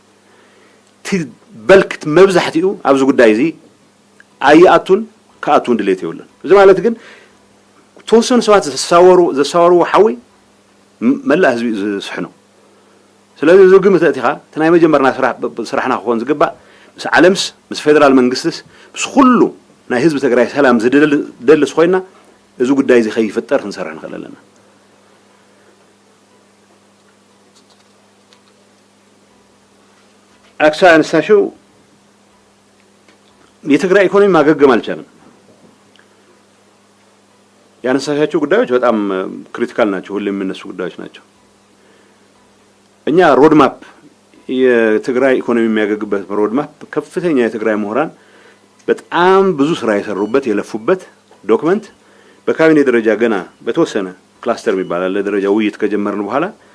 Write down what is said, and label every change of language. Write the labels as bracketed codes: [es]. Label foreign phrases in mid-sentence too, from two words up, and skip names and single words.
[ti] በልክት መብዛሕትኡ ኣብዚ ጉዳይ እዚ ኣይኣቱን ከኣቱን ድሌት ይብለን እዚ ማለት ግን ተወሰኑ ሰባት ዘሳወሩ ሓዊ መላእ ህዝቢ ዝስሕኑ ስለዚ እዚ ግምት እቲኻ እቲ ናይ መጀመርና ስራሕና ክኾን ዝግባእ ምስ ዓለምስ ምስ ፌደራል መንግስትስ ምስ ኩሉ ናይ ህዝቢ ትግራይ ሰላም ዝደልስ ኮይና እዚ ጉዳይ እዚ ከይፍጠር ክንሰርሕ ንኽእል ኣለና [am] አክሳ አንሳሽው የትግራይ ኢኮኖሚ ማገገም አልቻለም ያነሳሻቸው ጉዳዮች በጣም ክሪቲካል ናቸው ሁሌም የሚነሱ ጉዳዮች ናቸው እኛ [en] road map [am] የትግራይ ኢኮኖሚ የሚያገግበት [en] road map [am] ከፍተኛ የትግራይ ምሁራን በጣም ብዙ ስራ የሰሩበት የለፉበት ዶክመንት በካቢኔ ደረጃ ገና በተወሰነ ክላስተር የሚባል ደረጃ ውይይት ከጀመርን በኋላ